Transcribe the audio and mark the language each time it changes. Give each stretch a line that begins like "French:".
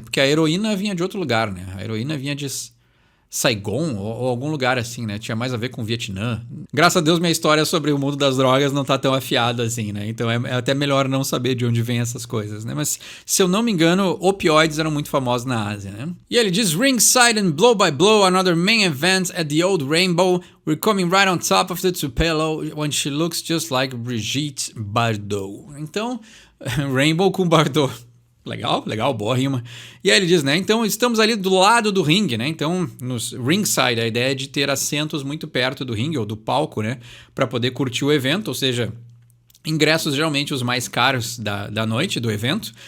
Portuguese: Porque a heroína vinha de outro lugar, né? A heroína vinha de Saigon ou algum lugar assim, né? Tinha mais a ver com o Vietnã. Graças a Deus minha história sobre o mundo das drogas não tá tão afiada assim, né? Então é até melhor não saber de onde vem essas coisas, né? Mas se eu não me engano, opioides eram muito famosos na Ásia, né? E ele diz:
English: Ringside and Blow by Blow, another main event at the Old Rainbow. We're coming right on top of the Tupelo when she looks just like Brigitte Bardot.
Portuguese: Então, Rainbow com Bardot. Legal, boa rima. E aí ele diz, né? Então estamos ali do lado do ringue, né? Então, nos ringside, a ideia é de ter assentos muito perto do ringue ou do palco, né? Para poder curtir o evento, ou seja, ingressos geralmente os mais caros da noite do evento.